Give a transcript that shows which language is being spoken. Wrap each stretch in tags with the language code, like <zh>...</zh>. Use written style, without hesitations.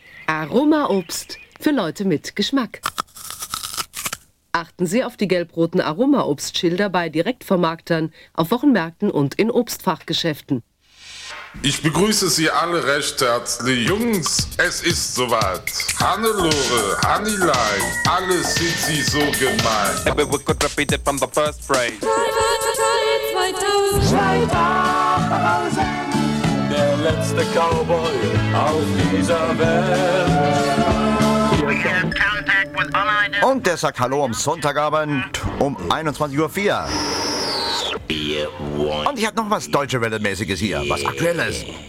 <de>Aromaobst für Leute mit Geschmack. Achten Sie auf die gelb-roten Aromaobstschilder bei Direktvermarktern, auf Wochenmärkten und in Obstfachgeschäften. Ich begrüße Sie alle recht herzlich. Jungs, es ist soweit. Hannelore, Hannelein, alle sind Sie so gemein.</de> <en>Everyone could repeat it from the first phrase. 2000.</en> <de>Der letzte Cowboy auf dieser Welt. Und der sagt Hallo am Sonntagabend um 21.04 Uhr. Und ich hab noch was Deutsche Welle-mäßiges hier, was Aktuelles.</de>